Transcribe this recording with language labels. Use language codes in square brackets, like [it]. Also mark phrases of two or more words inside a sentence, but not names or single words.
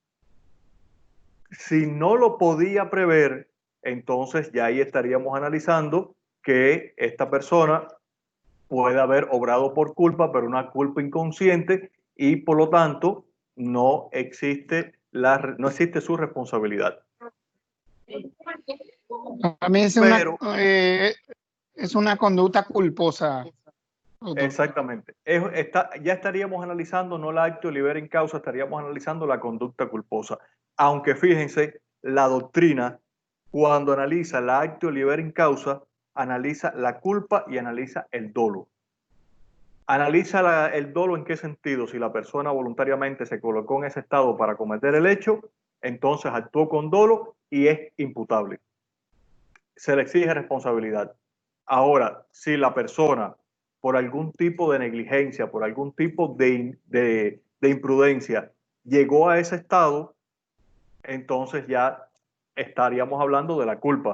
[es] Si no lo podía prever, entonces ya ahí estaríamos analizando que esta persona puede haber obrado por culpa, pero una culpa inconsciente, y por lo tanto no existe su responsabilidad. A mí Pero, es una conducta culposa. Doctor. Exactamente. Ya estaríamos analizando no la [la] actio libera in causa, [es] estaríamos analizando la conducta culposa. Aunque fíjense, la doctrina, cuando analiza la [la] actio libera in causa, [es] analiza la culpa y analiza el dolo. Analiza el dolo en qué sentido. Si la persona voluntariamente se colocó en ese estado para cometer el hecho, entonces actuó con dolo y es imputable. Se le exige responsabilidad. Ahora, si la persona, por algún tipo de negligencia, por algún tipo de imprudencia, llegó a ese estado, entonces ya estaríamos hablando de la culpa.